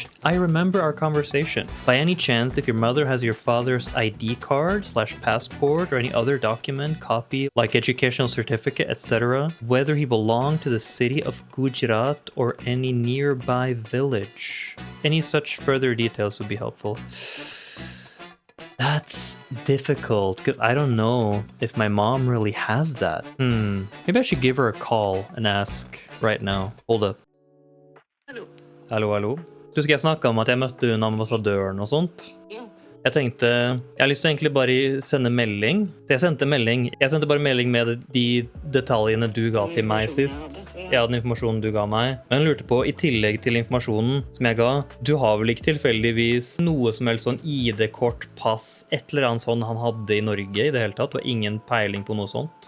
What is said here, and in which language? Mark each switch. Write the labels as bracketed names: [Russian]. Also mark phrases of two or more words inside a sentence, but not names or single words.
[English] I remember our conversation. By any chance, if your mother has your father's ID card / passport or any other document, copy, like educational certificate, etc., whether he belonged to the city of Gujarat or any nearby village. Any such further details would be helpful." That's difficult because I don't know if my mom really has that. Maybe I should give her a call and ask right now. Hold up. [Norwegian] Hallo. Du, skal jeg snakke om at jeg møtte hun ambassadøren og sånt? Ja. Jeg har lyst til egentlig bare sende melding. Så jeg sendte bare melding med de detaljene du ga til meg sist. Ja, den informasjonen du ga meg. Men jeg lurte på, i tillegg til informasjonen som jeg ga, du har vel ikke tilfeldigvis noe som helst sånn ID-kort, pass, et eller annet sånn han hadde i Norge i det hele tatt, og ingen peiling på noe sånt?